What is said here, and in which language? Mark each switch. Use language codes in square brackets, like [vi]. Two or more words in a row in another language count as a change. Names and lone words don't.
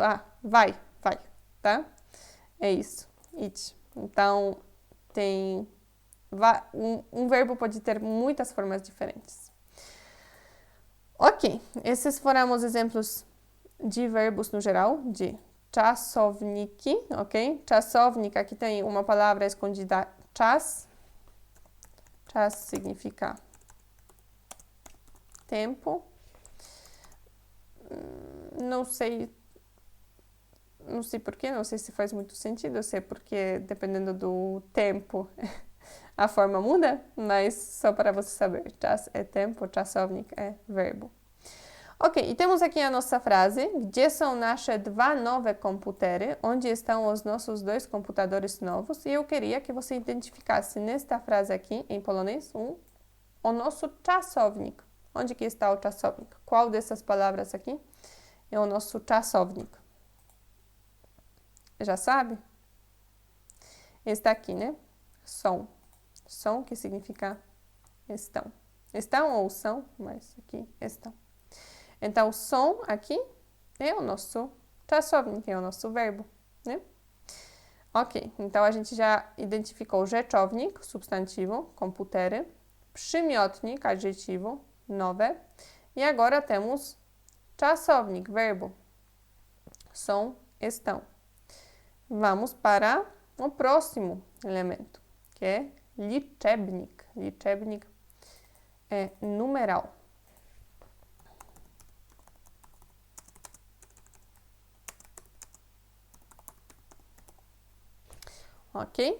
[pt] Vai, tá? É isso, idź. Então, tem... Um verbo pode ter muitas formas diferentes. Ok, esses foram os exemplos de verbos no geral, de czasowniki, ok? Czasownik, aqui tem uma palavra escondida, czas. Czas significa tempo. Não sei porquê, não sei se faz muito sentido, se é porque dependendo do tempo a forma muda, mas só para você saber, czas é tempo, czasownik é verbo. Ok, e temos aqui a nossa frase, [pl] gdzie są nasze dwa nowe komputery? [pt] Onde estão os nossos dois computadores novos? E eu queria que você identificasse nesta frase aqui, em polonês, o nosso czasownik. Onde que está o czasownik? Qual dessas palavras aqui é o nosso czasownik? Já sabe? Está aqui, né? Są. Są, que significa estão. Estão ou são, mas aqui estão. Então, som aqui é o nosso czasownik, é o nosso verbo, né? Ok, então a gente já identificou rzeczownik, substantivo, komputery, przymiotnik, adjetivo, nowe. E agora temos czasownik, verbo. Som, estão. Vamos para o próximo elemento, que é liczebnik. Liczebnik é numeral. Ok?